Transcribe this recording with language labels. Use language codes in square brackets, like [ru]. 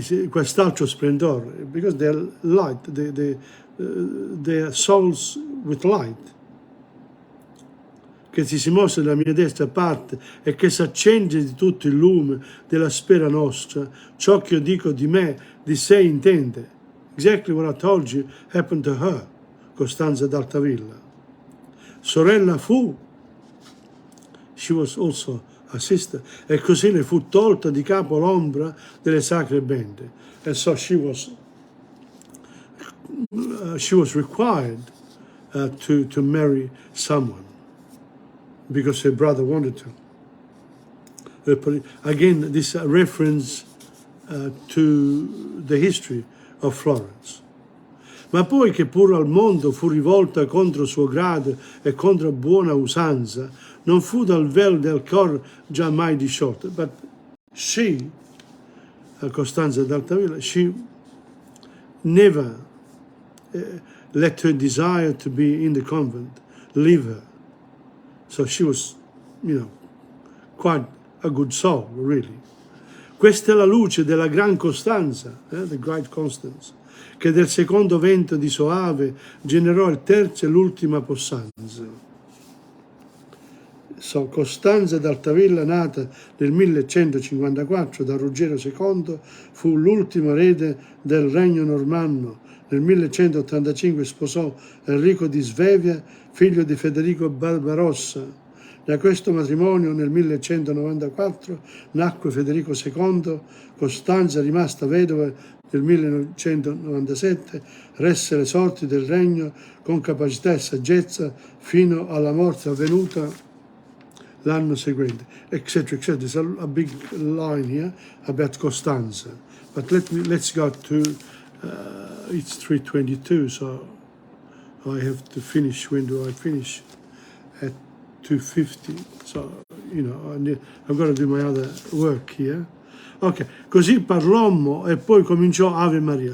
[it] Quest'altro splendore, [en] because they're light, they're souls with light, [it] che ti si mostra dalla mia destra parte e che si accende di tutto il lume della spera nostra, ciò che io dico di me, di sé intende. [en] Exactly what I told you happened to her, Costanza d'Altavilla. [it] Sorella fu, [en] she was also a sister, [it] e così le fu tolta di capo l'ombra delle sacre bende. [en] And so she was required to marry someone because her brother wanted to. Again, this reference to the history of Florence. [it] Ma poi che pur al mondo fu rivolta contro suo grado e contro buona usanza, non fu dal vel del cor già mai disciolta. [en] But she, Costanza d'Altavilla, she never let her desire to be in the convent leave her. So she was, quite a good soul, really. [it] Questa è la luce della gran Costanza, [en] the great Constance, [it] che del secondo vento di Soave generò il terzo e l'ultima possanza. So, Costanza d'Altavilla, nata nel 1154 da Ruggero II, fu l'ultimo erede del regno normanno. Nel 1185 sposò Enrico di Svevia, figlio di Federico Barbarossa. Da questo matrimonio nel 1194 nacque Federico II. Costanza, rimasta vedova nel 1997, resse le sorti del regno con capacità e saggezza fino alla morte avvenuta l'anno seguente, etc., etc. [en] There's a big line here about Costanza, but let's go to it's 3:22, so I have to finish. When do I finish? At 2:50. So I've got to do my other work here. [it] Ok, così parlommo e poi cominciò Ave Maria.